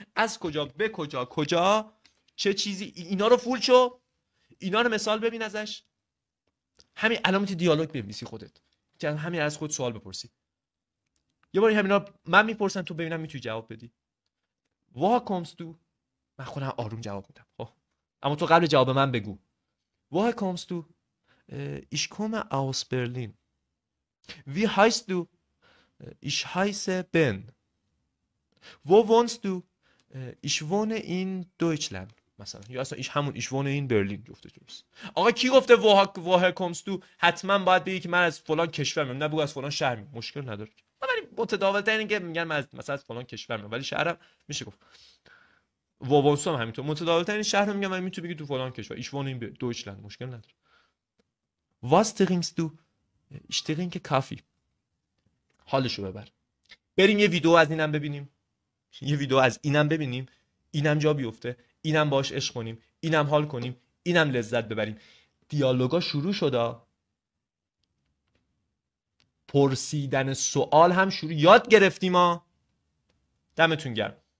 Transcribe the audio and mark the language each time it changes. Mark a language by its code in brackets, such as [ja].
[fa] از کجا به کجا، کجا چه چیزی، اینا رو فول شو. اینا رو مثال ببین ازش. همین علامت دیالوگ بنویسی خودت. که همین از خود سوال بپرسی. یه باری همینا من میپرسم تو ببینم میتونی جواب بدی. وا کامست تو؟ من خودم آروم جواب میدم. خب اما تو قبل جواب من بگو. وا کامست تو؟ [de] Ich komme aus Berlin. Wie heißt du? Ich heiße Ben. Wo wohnst du? Ich wohne in Deutschland. [fa] مثلا یا اصلا همون [de] ich wohne in Berlin [fa] جفته درست. آقا کی گفته [de] woher kommst du؟ [fa] حتما باید بگی که من از فلان کشور میام، نه بگو از فلان شهر میام. مشکل نداره. ولی متداول ترین که میگن من مثلا از فلان کشور میام، ولی شهرم میشه گفت. وونسو هم همینطور متداول ترین شهر میگم، من میتونی بگی تو فلان کشور. [de] ich wohne in Deutschland [fa] مشکل نداره. [de] Was trinkst du؟ ich trinke Kaffee. [fa] حالشو ببر. بریم یه ویدیو از اینم ببینیم. یه ویدیو از اینم ببینیم. اینم جا بیفته. اینم باش عشق کنیم. اینم حال کنیم. اینم لذت ببریم. دیالوگا شروع شده. پرسیدن سوال هم شروع یاد گرفتیم ها. دمتون گرم.